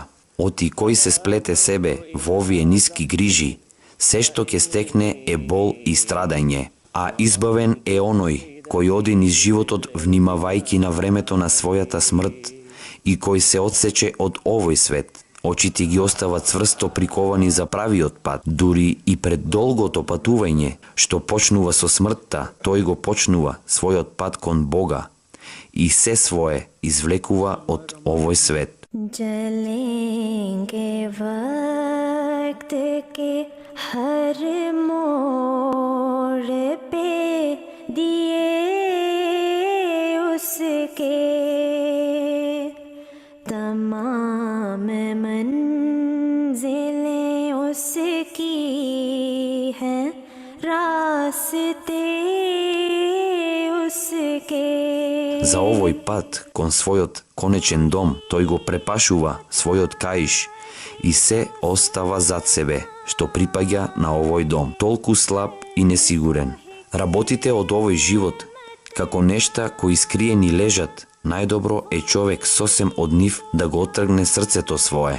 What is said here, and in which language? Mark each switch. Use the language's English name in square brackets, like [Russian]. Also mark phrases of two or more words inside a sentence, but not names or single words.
[Macedonian] Оти кој се сплете себе во овие ниски грижи, се што ќе стекне е бол и страдање, а избавен е оној кој оди низ животот внимавајки на времето на својата смрт и кој се отсече од овој свет. Очите ги остават цврсто приковани за правиот пат, дури и пред долгото патување, што почнува со смртта, тој го почнува својот пат кон Бога и се свое извлекува од овој свет. [Urdu] جلیں گے وقت کے ہر موڑ پہ دیے اس کے، تمام منزلیں اس کی ہیں، راستے اس کے. [Macedonian] За овој пат кон својот конечен дом, тој го препашува својот каиш и се остава зад себе, што припаѓа на овој дом, толку слаб и несигурен. Работите од овој живот, како нешта кои скриени лежат, најдобро е човек сосем од нив да го оттргне срцето свое.